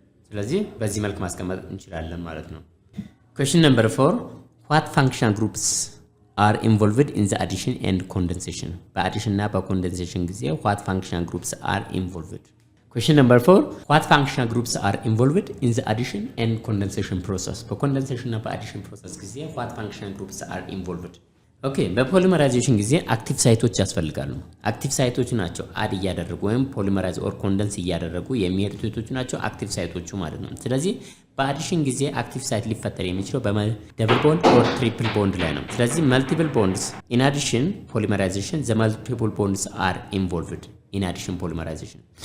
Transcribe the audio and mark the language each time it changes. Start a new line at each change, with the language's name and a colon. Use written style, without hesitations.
Amharic: ስለዚህ በዚህ መልክ ማስቀመጥ እንችላለን ማለት ነው።
English: question number 4 what functional groups are involved in the addition and condensation?
Amharic: በአዲሽን እና በኮንደንሴሽን ጊዜ
English: what functional groups are involved? question number 4 what functional groups are involved in the addition and condensation process?
Amharic: በኮንደንሴሽን እና በአዲሽን ፕሮሰስ ጊዜ
English: what functional groups are involved?
Amharic: ኦኬ በፖሊመራይዜሽን ጊዜ አክቲቭ ሳይቶች ያስፈልጋሉ። አክቲቭ ሳይቶች ናቸው አድ እያደረጉ ወይም ፖሊመራይዝ ኦር ኮንደንስ እያደረጉ የሚሄዱት ሳይቶች ናቸው አክቲቭ ሳይቶቹ ማለት ነው። ስለዚህ በአዲሽን ጊዜ አክቲቭ ሳይት ሊፈጠር የሚችለው በደብል ቦንድ ኦር ትሪፕል ቦንድ ላይ ነው። ስለዚህ
English: መልቲፕል ቦንድስ ኢን አዲሽን ፖሊመራይዜሽን
Amharic: ዘ መልቲፕል ቦንድስ አር ኢንቮልቭድ ኢን አዲሽን ፖሊመራይዜሽን